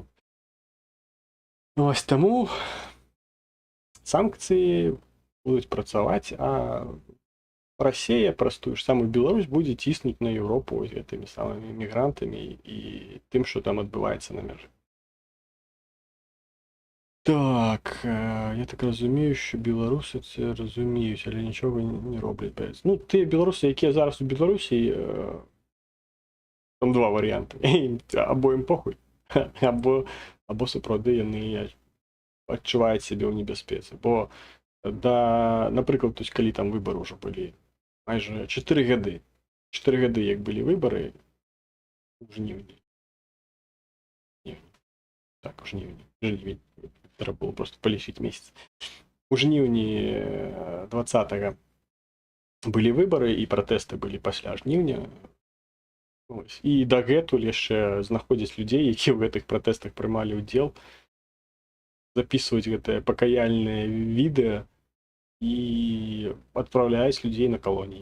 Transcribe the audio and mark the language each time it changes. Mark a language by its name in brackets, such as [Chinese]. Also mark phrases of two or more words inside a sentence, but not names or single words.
[Belarusian] Ось таму санкцыі будуць працаваць, а Расія праз тую ж самую Беларусь будзе ціснуць на Еўропу з гэтымі самымі мігрантамі і тым, што там адбываецца на мяжы. [Ukrainian] Так, я так разумею, що білоруси це розуміють, але нічого не роблять. Ну, ті білоруси, які зараз у Білорусі, там два варіанти. Або їм похуй, або супроводи вони відчувають себе у небезпеці. Бо, наприклад, тобто, коли там вибори вже були, майже 4 роки. 4 роки, як були вибори, у жнівні. Так, у жнівні. Треба було просто полічити місяць. [Belarusian] У жніўні 20-го былі выбары і пратэсты былі пасля жніўня. І дагэтуль яшчэ знаходзяць людзей, які ў гэтых пратэстах прымалі ўдзел, записваюць гэтае пакаяльнае відэа і адпраўляюць людзей на калоніі.